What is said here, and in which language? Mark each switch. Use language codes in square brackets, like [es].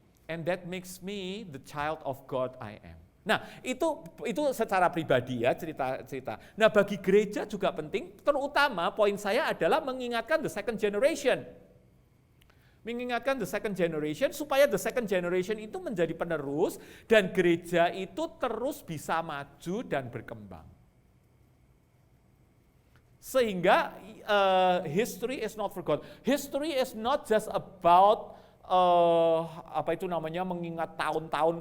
[en] And that makes me the child of God I am. [id] Nah, itu secara pribadi ya cerita-cerita. Nah, bagi gereja juga penting, terutama poin saya adalah mengingatkan the second generation. Mengingatkan the second generation supaya the second generation itu menjadi penerus dan gereja itu terus bisa maju dan berkembang. Sehingga [en] history is not forgotten. History is not just about [id] apa itu namanya, mengingat tahun-tahun.